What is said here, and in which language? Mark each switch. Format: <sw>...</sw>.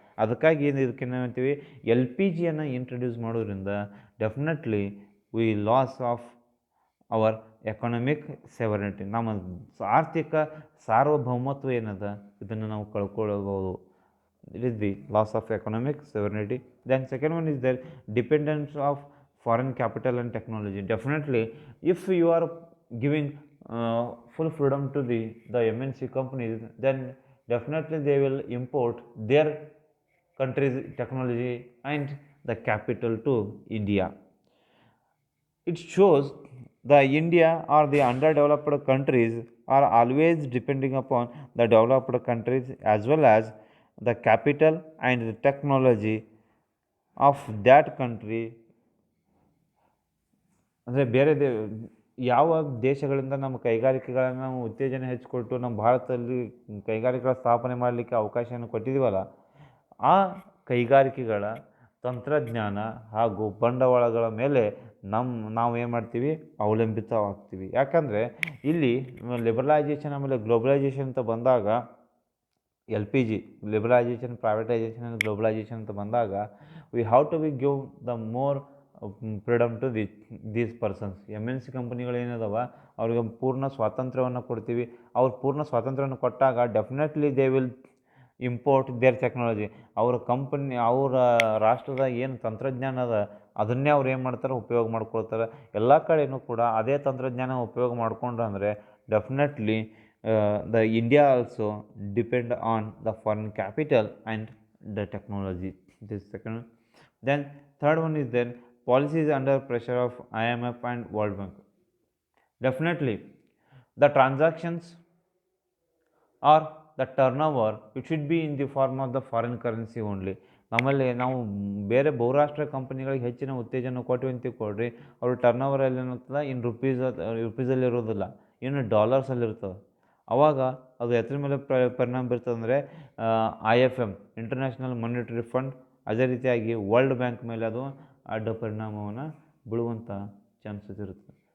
<kn>ಅದಕ್ಕಾಗಿ ಇದಕ್ಕೆ ಏನಂತೀವಿ, LPGಯನ್ನು ಇಂಟ್ರಡ್ಯೂಸ್ ಮಾಡೋದ್ರಿಂದ</kn> <en>definitely we loss of our economic sovereignty,</en> <kn>ನಮ್ಮ ಆರ್ಥಿಕ ಸಾರ್ವಭೌಮತ್ವ ಏನದ ಇದನ್ನು ನಾವು ಕಳ್ಕೊಳ್ಳಬಹುದು.</kn> <en>It is the loss of economic sovereignty. Then second one is the dependence of foreign capital and technology. Definitely, if you are giving full freedom to the MNC companies, then definitely they will import their country's technology and the capital to India. It shows the India or the underdeveloped countries are always depending upon the developed countries as well as the capital and the technology of that country.</en> <kn>ಅಂದರೆ ಬೇರೆ ಯಾವ ದೇಶಗಳಿಂದ ನಮ್ಮ ಕೈಗಾರಿಕೆಗಳನ್ನು ನಾವು ಉತ್ತೇಜನ ಹೆಚ್ಚಿಕೊಟ್ಟು ನಮ್ಮ ಭಾರತದಲ್ಲಿ ಕೈಗಾರಿಕೆಗಳ ಸ್ಥಾಪನೆ ಮಾಡಲಿಕ್ಕೆ ಅವಕಾಶವನ್ನು ಕೊಟ್ಟಿದ್ದೀವಲ್ಲ, ಆ ಕೈಗಾರಿಕೆಗಳ ತಂತ್ರಜ್ಞಾನ ಹಾಗೂ ಬಂಡವಾಳಗಳ ಮೇಲೆ ನಾವು ಏನು ಮಾಡ್ತೀವಿ, ಅವಲಂಬಿತವಾಗ್ತೀವಿ. ಯಾಕಂದರೆ ಇಲ್ಲಿ ಲಿಬರಲೈಜೇಷನ್ ಆಮೇಲೆ ಗ್ಲೋಬಲೈಜೇಷನ್ ಅಂತ ಬಂದಾಗ,</kn> <en>LPG liberalisation, privatisation and globalisation ಅಂತ ಬಂದಾಗ, we have to give the more freedom to these persons.</en> <kn>MNC ಕಂಪನಿಗಳು ಏನದವ ಅವ್ರಿಗೆ ಪೂರ್ಣ ಸ್ವಾತಂತ್ರ್ಯವನ್ನು ಕೊಡ್ತೀವಿ. ಅವ್ರು ಪೂರ್ಣ ಸ್ವಾತಂತ್ರ್ಯವನ್ನು ಕೊಟ್ಟಾಗ</kn> <en>Definitely they will import their technology.</en> <kn>ಅವರ ಕಂಪನಿ, ಅವರ ರಾಷ್ಟ್ರದ ಏನು ತಂತ್ರಜ್ಞಾನ ಅದ ಅದನ್ನೇ ಅವ್ರು ಏನು ಮಾಡ್ತಾರೆ, ಉಪಯೋಗ ಮಾಡ್ಕೊಳ್ತಾರೆ. ಎಲ್ಲ ಕಡೆಯೂ ಕೂಡ ಅದೇ ತಂತ್ರಜ್ಞಾನ ಉಪಯೋಗ ಮಾಡ್ಕೊಂಡ್ರೆ ಅಂದರೆ definitely</kn> <en>the India also depend on the foreign capital and the technology. This second. Then third one is then policies under pressure of IMF and World Bank. Definitely the transactions or the turnover, it should be in the form of the foreign currency only.</en> <kn>ನಮ್ಮಲ್ಲಿ ನಾವು ಬೇರೆ ಬಹುರಾಷ್ಟ್ರ ಕಂಪನಿಗಳಿಗೆ ಹೆಚ್ಚಿನ ಉತ್ತೇಜನ ಕೊಟ್ಟು ಅಂತ ಕೊಡ್ರಿ, ಅವರು ಟರ್ನ್ ಓವರಲ್ಲಿ ಏನಾಗ್ತದೆ, ಇನ್ನು ರುಪೀಸಲ್ಲಿ ಇರೋದಿಲ್ಲ, ಇನ್ನು ಡಾಲರ್ಸಲ್ಲಿ ಇರ್ತದೆ. ಆವಾಗ ಅದು ಎದ್ರ ಮೇಲೆ ಪರಿಣಾಮ ಬೀರ್ತದೆ ಅಂದರೆ IFM ಇಂಟರ್ನ್ಯಾಷನಲ್ ಮಾನಿಟರಿ ಫಂಡ್, ಅದೇ ರೀತಿಯಾಗಿ ವರ್ಲ್ಡ್ ಬ್ಯಾಂಕ್ ಮೇಲೆ ಅದು ಅಡ್ಡ ಪರಿಣಾಮವನ್ನು ಬೀಳುವಂಥ ಚಾನ್ಸಸ್ ಇರುತ್ತೆ.</kn>